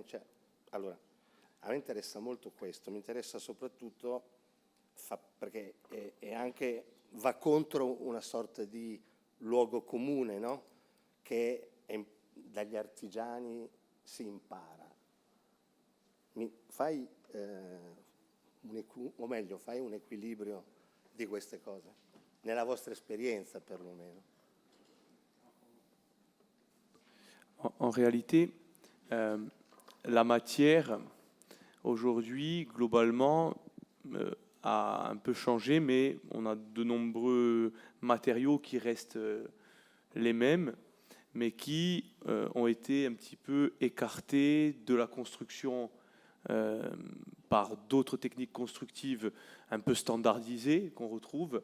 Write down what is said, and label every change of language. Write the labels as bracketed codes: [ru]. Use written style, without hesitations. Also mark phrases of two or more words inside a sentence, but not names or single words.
[it] Cioè, allora, a me interessa molto questo, mi interessa soprattutto perché è anche va contro una sorta di luogo comune, no? Che dagli artigiani si impara. Fai un equilibrio di queste cose, nella vostra esperienza perlomeno. [fr] En réalité, la matière, aujourd'hui, globalement, a un peu changé, mais on a de nombreux matériaux qui restent les mêmes, mais qui ont été un petit peu écartés de la construction par d'autres techniques constructives un peu standardisées qu'on retrouve.